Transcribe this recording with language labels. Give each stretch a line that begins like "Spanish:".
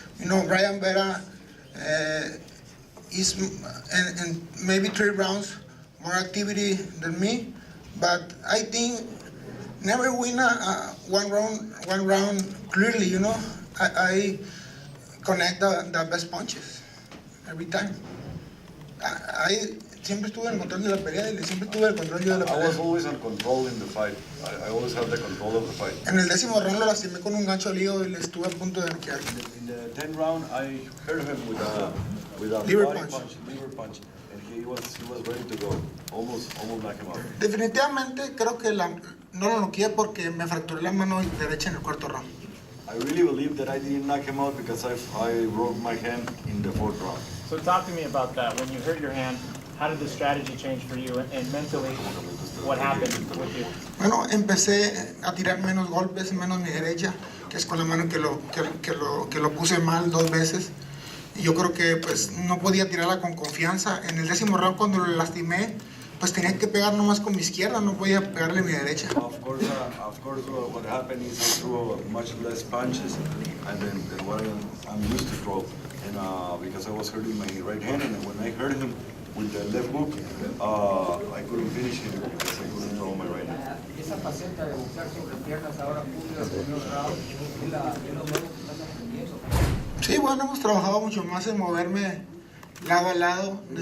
English: Brian Vera is and maybe 3 rounds more activity than me, but I think never win one round clearly. I connect the best punches every time.
Spanish: I siempre estuve en el control de la pelea y siempre tuve el control yo de la pelea.
English: I was always in control in the fight. I always had the control of the fight.
Spanish: En el 10º round lo lastimé con un gancho al hígado y le estuve a punto de noquear.
English: In the 10th round, I hurt him with a liver punch, and he was ready to go. Almost knocked him out.
Spanish: Definitivamente creo que no lo noqueé porque me fracturé la mano derecha en el 4º round.
English: I really believe that I didn't knock him out because I broke my hand in the 4th round. So talk to me about that. When you hurt your hand, how did the strategy change for you, and mentally, what happened with you?
Spanish: Bueno, empecé a tirar menos golpes, menos mi derecha, que es con la mano que lo puse mal 2 veces. Y yo creo que pues no podía tirarla con confianza. En el 10º round cuando lo lastimé, pues tenía que pegar nomás con mi izquierda, no podía pegarle mi derecha.
English: Of course, what happened is I threw much less punches than what I'm used to throw, and because I was hurting my right hand, and when I hurt him with the left hook, I couldn't finish him because I couldn't throw my right hand.
Spanish: Esa faceta de boxear sobre piernas ahora Julio en los rounds, es lo nuevo que estás aprendiendo. Sí, bueno, hemos trabajado mucho más en moverme lado a lado.